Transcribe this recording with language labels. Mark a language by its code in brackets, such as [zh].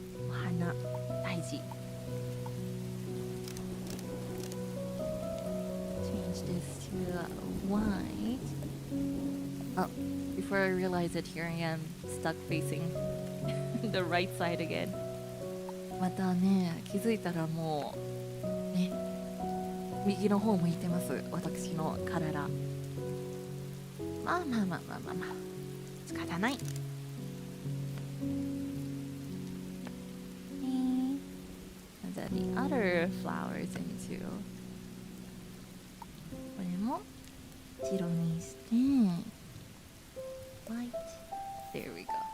[ja] Hana, daiji. [en] Change this to white. Oh, before I realize it, here I am stuck facing the right side again. [ja] またね、気づいたらもうね、右の方向いてます。私の体。まあまあまあまあまあまあ、仕方ない。 [en] And then the other flowers into [ja] これも白にして [en] white. There we go.